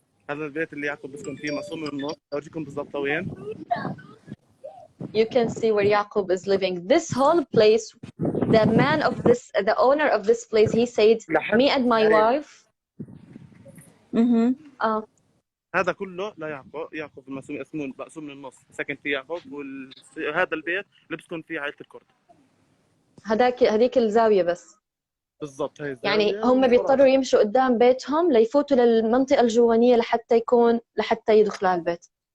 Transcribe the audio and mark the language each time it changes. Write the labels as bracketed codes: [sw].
[ar] هذا البيت اللي يعقوب بيسكن فيه مقسوم من النص. أوريكم بالضبط وين. [en] You can see where Yaqub is living. This whole place, the owner of this place, he said, me and my wife. [ar] هذا كله لا يعقوب مقسوم من النص. ساكن فيه يعقوب، وهذا البيت اللي بتكون فيه عائلة الكرد. هذيك الزاوية بس. بالضبط هي الزاوية. يعني هم بيضطروا يمشوا قدام بيتهم ليفوتوا للمنطقة الجوانية لحتى يدخلوا على البيت.